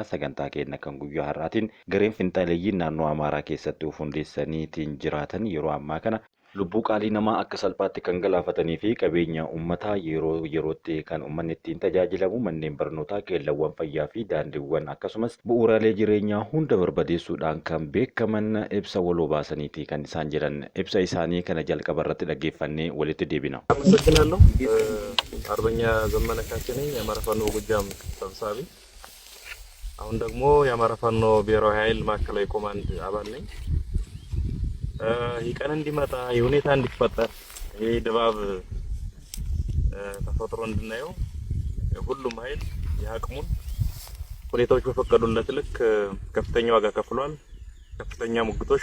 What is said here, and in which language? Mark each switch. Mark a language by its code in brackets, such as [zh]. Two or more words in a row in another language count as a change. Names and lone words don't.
[om] Sagantaa keenya kan guyyaa har'aatiin gareen finxaaleeyyiin naannoo Amaaraa keessatti of hundeessaniitiin jiraatan yeroo ammaa kana lubbuu qaalii namaa akka salphaatti kan galaafatanii fi qabeenya uummataa yeroo yerootti kan uummanni ittiin tajaajilamu manneen barnootaa, keellawwan fayyaa fi daandiiwwan akkasumas bu'uuraalee jireenyaa hunda barbadeessuudhaan kan beekaman ibsa waloo baasaniiti kan isaan jiran. Ibsa isaanii kana jalqaba irratti dhaggeeffannee walitti deebina. [am] አመሰግናለሁ። አርበኛ ዘመነ ካሴ ነኝ የአማራ ፋኖ ጎጃም ሰብሳቢ። አሁን ደግሞ የአማራ ፋኖ ብሔራዊ ኃይል ማዕከላዊ ኮማንድ አባል ነኝ። ይህ ቀን እንዲመጣ የሁኔታ እንዲፈጠር ይሄ ድባብ ተፈጥሮ እንድናየው ሁሉም ኃይል የአቅሙን ሁኔታዎች በፈቀዱለት ልክ ከፍተኛ ዋጋ ከፍሏል። ከፍተኛ ሙግቶች፣